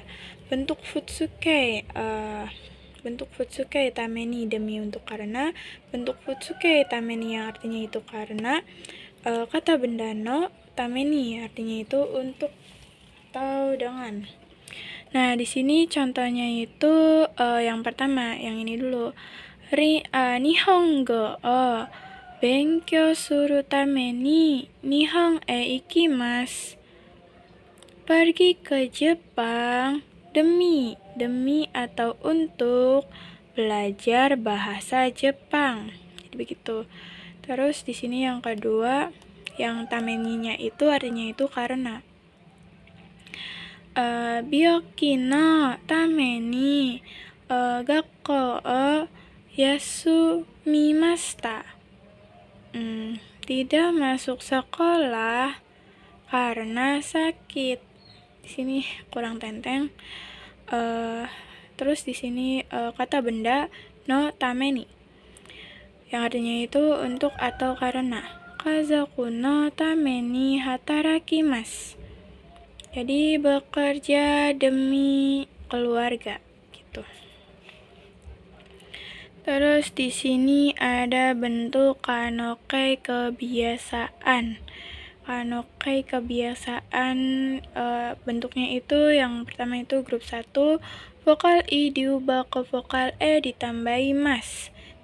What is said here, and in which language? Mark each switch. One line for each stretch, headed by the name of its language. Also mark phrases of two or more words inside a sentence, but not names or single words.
Indonesian: Bentuk
Japanese: 普通形ために
Indonesian: demi untuk karena, bentuk
Japanese: 普通形ために
Indonesian: yang artinya itu karena, kata benda
Japanese: のために
Indonesian: artinya itu untuk atau dengan. Nah, di sini contohnya itu yang pertama, yang ini dulu.
Japanese: 日本語を勉強するために日本行きます.
Indonesian: Pergi ke Jepang demi atau untuk belajar bahasa Jepang. Jadi begitu. Terus di sini yang kedua, yang tameninya itu artinya itu karena.
Japanese: 病気のために学校を休みました.
Indonesian: Tidak masuk sekolah karena sakit. Di sini kurang tenteng. Terus di sini kata benda
Japanese: のために
Indonesian: yang artinya itu untuk atau karena.
Japanese: 家族のために働きます.
Indonesian: Jadi bekerja demi keluarga gitu. Terus di sini ada bentuk kanokai kebiasaan. Kanokai kebiasaan bentuknya itu yang pertama itu grup 1, vokal I diubah ke vokal E ditambahi mas.